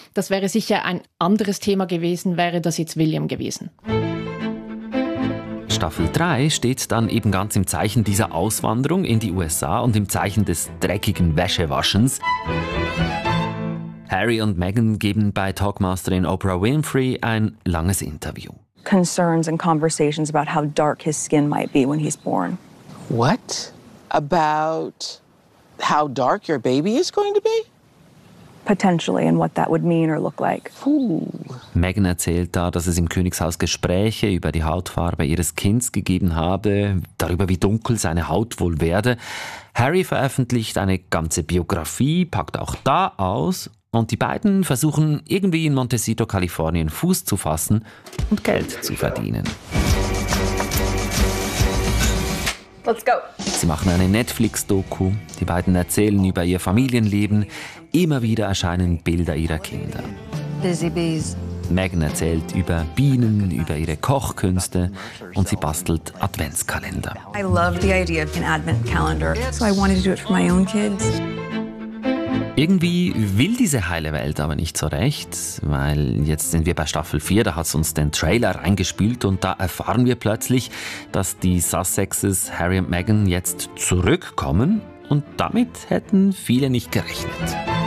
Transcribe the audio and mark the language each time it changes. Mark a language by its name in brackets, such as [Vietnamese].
[German] Das wäre sicher ein anderes Thema gewesen, wäre das jetzt William gewesen. Staffel 3 steht dann eben ganz im Zeichen dieser Auswanderung in die USA und im Zeichen des dreckigen Wäschewaschens. Harry und Meghan geben bei Talkmasterin Oprah Winfrey ein langes Interview. [English] Concerns and conversations about how dark his skin might be when he's born. What? About how dark your baby is going to be? Potentially and what that would mean or look like. [German] Meghan erzählt da, dass es im Königshaus Gespräche über die Hautfarbe ihres Kindes gegeben habe, darüber, wie dunkel seine Haut wohl werde. Harry veröffentlicht eine ganze Biografie, packt auch da aus und die beiden versuchen irgendwie in Montecito, Kalifornien Fuß zu fassen und Geld zu verdienen. [English] Let's go. [German] Sie machen eine Netflix-Doku, die beiden erzählen über ihr Familienleben. Immer wieder erscheinen Bilder ihrer Kinder. [English] Busy bees. [German] Meghan erzählt über Bienen, über ihre Kochkünste und sie bastelt Adventskalender. [English] I love the idea of an advent calendar, so I wanted to do it for my own kids. [German] Irgendwie will diese heile Welt aber nicht so recht, weil jetzt sind wir bei Staffel 4, da hat es uns den Trailer reingespielt und da erfahren wir plötzlich, dass die Sussexes Harry und Meghan jetzt zurückkommen. Und damit hätten viele nicht gerechnet.